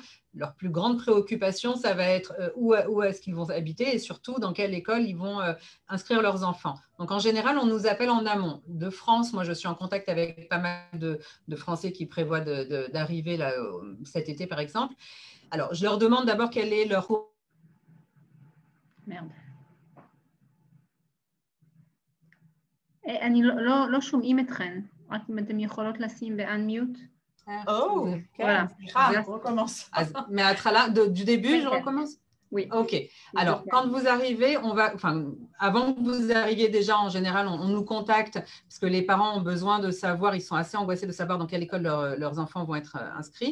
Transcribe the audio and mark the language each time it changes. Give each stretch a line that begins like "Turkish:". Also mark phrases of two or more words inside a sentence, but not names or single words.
French: Leur plus grande préoccupation, ça va être où est-ce qu'ils vont habiter et surtout dans quelle école ils vont inscrire leurs enfants. Donc, en général, on nous appelle en amont. De France, moi, je suis en contact avec pas mal de Français qui prévoient d'arriver là, cet été, par exemple. Alors, je leur demande d'abord quel est leur... Merde.
Hebrew: אני לא שומעים אתכן, רק אם אתם יכולות לשים ב-unmute.
French: Oh, voilà. On recommence. Mais du début, je recommence? Oui. OK. Alors, quand vous arrivez, avant que vous arriviez déjà, en général, on nous contacte parce que les parents ont besoin de savoir, ils sont assez angoissés de savoir dans quelle école leurs enfants vont être inscrits.